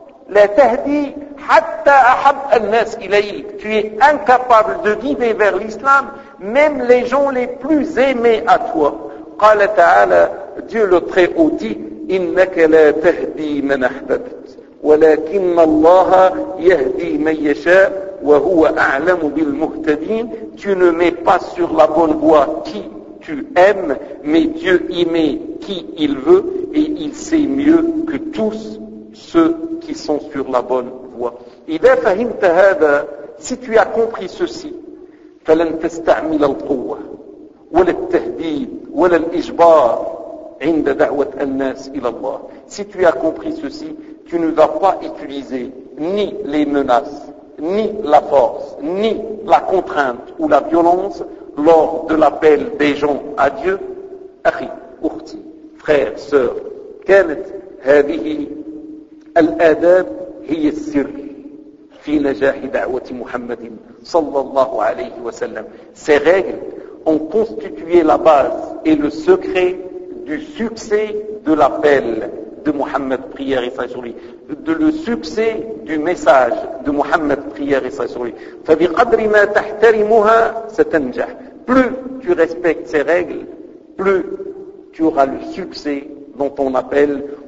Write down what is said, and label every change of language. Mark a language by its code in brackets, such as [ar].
[ar] لا تهدي حتى أحب الناس إليك. [fr] Tu es incapable de guider vers l'islam même les gens les plus aimés à toi. [ar] قال تعالى, [fr] Dieu le très haut dit, [ar] إنك لا تهدي من أحببت ولكن الله يهدي من يشاء وهو أعلم بالمهتدين. [fr] Tu ne mets pas sur la bonne voie qui tu aimes, mais Dieu y met qui il veut et il sait mieux que tous ceux qui sont sur la bonne voie. [ar] إذا فهمت هذا, [fr] si tu as compris ceci, [ar] فلن تستعمل القوة ولا التهديد ولا الإجبار عند دعوة الناس إلى الله. [fr] Si tu as compris ceci, tu ne vas pas utiliser ni les menaces, ni la force, ni la contrainte ou la violence lors de l'appel des gens à Dieu. [ar] أخي, أختي, [fr] frère, sœur, [ar] كانت هذه الآداب هي السر في نجاح دعوة محمد صلى الله عليه وسلم. [fr] Ces règles ont constitué la base et le secret du succès de l'appel de Mohammed, prière et sa de le succès du message de Mohammed, prière et sa journée. Plus tu respectes ces règles, plus tu auras le succès dans ton appel.